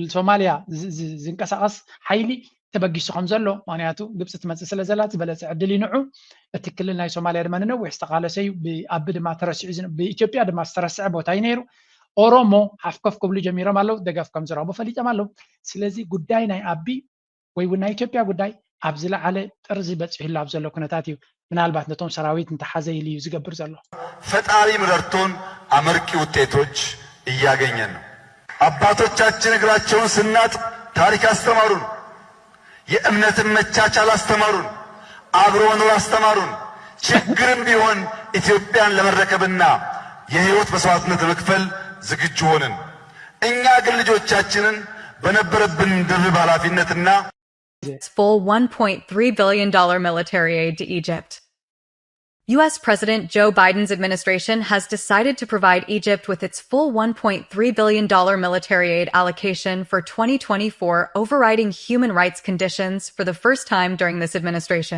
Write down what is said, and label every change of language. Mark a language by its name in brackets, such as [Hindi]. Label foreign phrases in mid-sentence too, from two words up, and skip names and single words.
[Tigrinya] ሶማሊያ ዝንቀሳቐስ ሓይሊ ተበጊሱ ከም ዘሎ ምክንያቱ ግብፂ ትመፅእ ስለ ዘላ ዝበለፀ ዕድል ይንዑ እቲ ክልል ናይ ሶማሊያ ድማ ንነዊሕ ዝተቃለሰ እዩ ብኣቢ ድማ ተረሲዑ ብኢትዮጵያ ድማ ዝተረስዐ ቦታ እዩ ነይሩ ኦሮሞ ሓፍከፍ ክብሉ ጀሚሮም ኣለዉ ደገፍ ከም ዝረኽቡ ፈሊጦም ኣለዉ ስለዚ ጉዳይ ናይ ኣቢ ወይ እውን ናይ ኢትዮጵያ ጉዳይ ኣብ ዝለዓለ ጥርዚ በፂሕሉ ኣብ ዘሎ ኩነታት እዩ ምናልባት ነቶም ሰራዊት እንተሓዘ ኢሉ እዩ ዝገብር ዘሎ [Amharic] ፈጣሪ ምረድቶን አመርቂ ውጤቶች እያገኘን ነው። አባቶቻችን እግራቸውን ስናጥብ ታሪክ አስተማሩን። የእምነትን መቻቻል አስተማሩን። አብሮ መኖር አስተማሩን። ችግርም ቢሆን ኢትዮጵያን ለመረከብና የህይወት መስዋዕትነት ለመክፈል ዝግጁ ሆንን። እኛ ግን ልጆቻችንን በነበረብን ድርብ ኃላፊነትና [English] full $1.3 billion military aid to Egypt. U.S. President Joe Biden's administration has decided to provide Egypt with its full $1.3 billion military aid allocation for 2024, overriding human rights conditions for the first time during this administration.